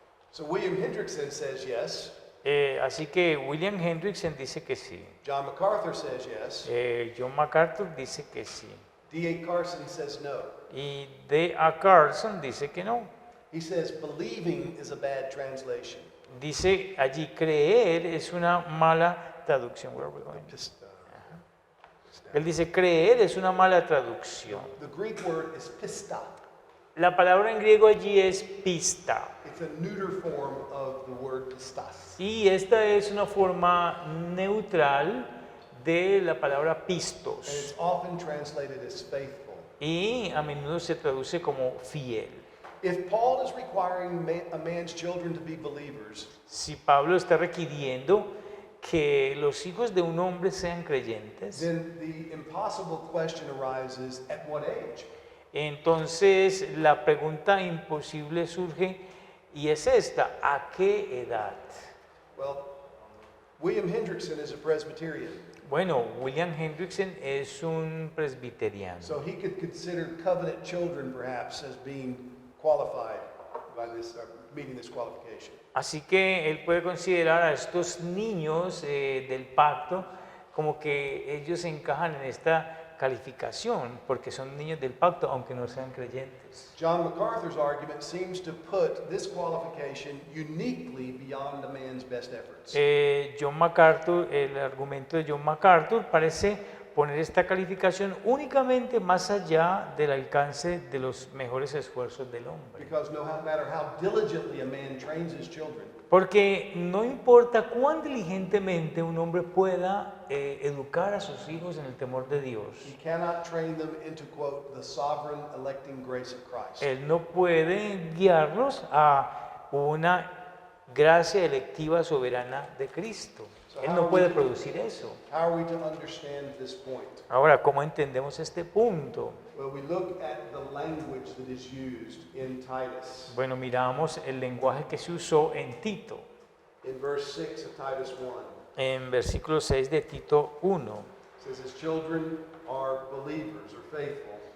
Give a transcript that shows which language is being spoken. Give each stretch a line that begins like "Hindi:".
English: So William Hendrickson says yes.
Spanish: Así que William Hendrickson dice que sí.
English: John MacArthur says yes.
Spanish: John MacArthur dice que sí.
English: D.A. Carson says no.
Spanish: Y D.A. Carson dice que no.
English: He says believing is a bad translation.
Spanish: Dice allí, creer es una mala traducción.
English: Where are we going?
Spanish: Él dice, creer es una mala traducción.
English: The Greek word is pista.
Spanish: La palabra en griego allí es pista.
English: It's a neuter form of the word pistas.
Spanish: Y esta es una forma neutral de la palabra
English: And
Spanish: pistos.
English: it's often translated as faithful.
Spanish: Y a menudo se traduce como fiel.
English: If Paul is requiring a man's children to be believers,
Spanish: Si Pablo está requiriendo que los hijos de un hombre sean creyentes,
English: then the impossible question arises, at what age?
Spanish: entonces la pregunta imposible surge y es esta: ¿a qué edad?
English: Well, William Hendrickson is a Presbyterian,
Spanish: Bueno, William Hendrickson es un presbiteriano.
English: so he could consider covenant children perhaps as being qualified by this, meeting this qualification.
Spanish: Así que él puede considerar a estos niños del pacto como que ellos encajan en esta calificación porque son niños del pacto aunque no sean creyentes.
English: John MacArthur's argument seems to put this qualification uniquely beyond a man's best efforts.
Spanish: John MacArthur, el argumento de John MacArthur parece poner esta calificación únicamente más allá del alcance de los mejores esfuerzos del hombre.
English: Because no matter how diligently a man trains his children,
Spanish: Porque no importa cuán diligentemente un hombre pueda educar a sus hijos en el temor de Dios,
English: he cannot train them into, quote, the sovereign electing grace of Christ.
Spanish: él no puede guiarlos a una gracia electiva soberana de Cristo. Él no puede producir eso.
English: How are we to understand this point?
Spanish: Ahora, ¿cómo entendemos este punto?
English: Well, we look at the language that is used in Titus.
Spanish: Bueno, miramos el lenguaje que se usó en Tito,
English: In verse 6 of Titus 1,
Spanish: en versículo 6 de Tito 1.
English: it says, his children are believers or faithful.